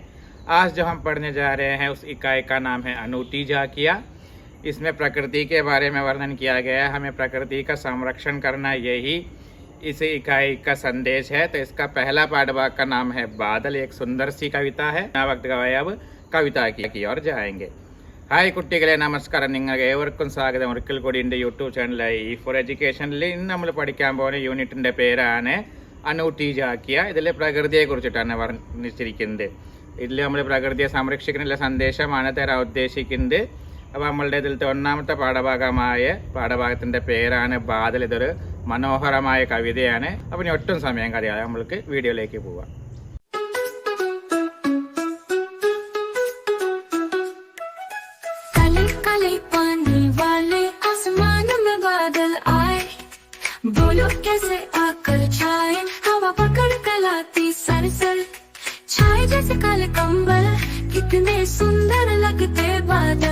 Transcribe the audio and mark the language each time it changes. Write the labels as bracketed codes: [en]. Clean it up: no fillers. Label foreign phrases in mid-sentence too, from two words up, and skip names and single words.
[hi] आज जो हम पढ़ने जा रहे हैं उस इकाई का नाम है अनूठी झांकियाँ। इसमें प्रकृति के बारे में वर्णन किया गया है। हमें प्रकृति का संरक्षण करना, यही इस इकाई का संदेश है। तो इसका पहला पाठभाग का नाम है बादल। एक सुंदर सी कविता है। वक्त गवाए, अब कविता की ओर जाएंगे। [ml] ഹായ് കുട്ടികളെ, നമസ്കാരം. നിങ്ങൾക്ക് ഏവർക്കും സ്വാഗതം ഒരിക്കൽ കൂടി എൻ്റെ യൂട്യൂബ് ചാനലായ ഈ ഫോർ എഡ്യൂക്കേഷനിൽ ഇന്ന് നമ്മൾ പഠിക്കാൻ പോകുന്ന യൂണിറ്റിൻ്റെ പേരാണ് അനൂठी झांकियाँ. ഇതിൽ പ്രകൃതിയെക്കുറിച്ചിട്ടാണ് വർണ്ണിച്ചിരിക്കുന്നത്. ഇതിൽ നമ്മൾ പ്രകൃതിയെ സംരക്ഷിക്കാനുള്ള സന്ദേശമാണ് തരാൻ ഉദ്ദേശിക്കുന്നത്. അപ്പോൾ നമ്മളുടെ ഇതിലത്തെ ഒന്നാമത്തെ പാഠഭാഗത്തിൻ്റെ പേരാണ് ബാദൽ. ഇതൊരു മനോഹരമായ കവിതയാണ്. അപ്പോൾ ഇനി ഒട്ടും സമയം കളയാതെ നമ്മൾക്ക് വീഡിയോയിലേക്ക് പോവാം. [hi] बोलो कैसे आकर छाए, हवा पकड़ कर लाती सर सर, छाए जैसे काले कंबल, कितने सुंदर लगते बादल.